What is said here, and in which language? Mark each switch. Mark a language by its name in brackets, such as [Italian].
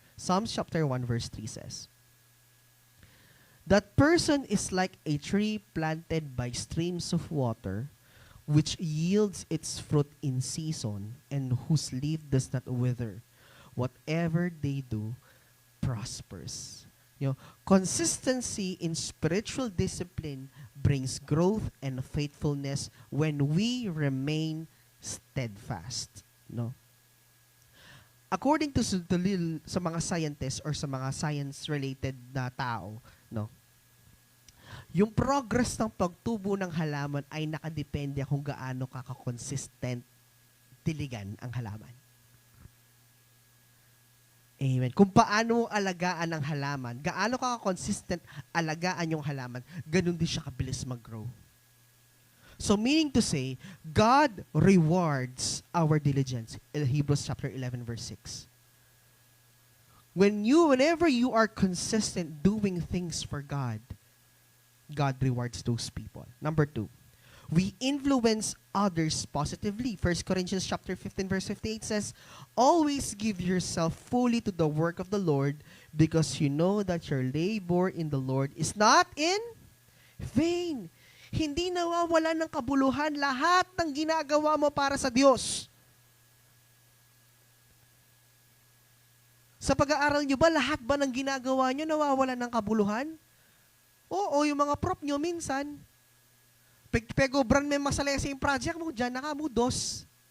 [English] Psalms chapter 1 verse 3 says, that person is like a tree planted by streams of water, which yields its fruit in season, and whose leaf does not wither. Whatever they do prospers. Consistency in spiritual discipline brings growth and faithfulness when we remain steadfast. According to [Filipino] sa mga scientists or sa mga science-related na tao, yung progress ng pagtubo ng halaman ay nakadepende kung gaano ka-consistent diligan ang halaman. Amen. Kung paano alagaan ang halaman, gaano ka-consistent alagaan yung halaman, ganun din siya kabilis mag-grow. [English] So meaning to say, God rewards our diligence. In Hebrews chapter 11 verse 6. Whenever you are consistent doing things for God, God rewards those people. Number 2, we influence others positively. 1 Corinthians chapter 15 verse 58 says, always give yourself fully to the work of the Lord, because you know that your labor in the Lord is not in vain. [Filipino] Hindi nawawala ng kabuluhan lahat ng ginagawa mo para sa Diyos. Sa pag-aaral nyo ba, lahat ba ng ginagawa nyo nawawala ng kabuluhan? Oo, yung mga prop nyo minsan, pegobran may masalesa yung project mo, dyan na ka mo, dos.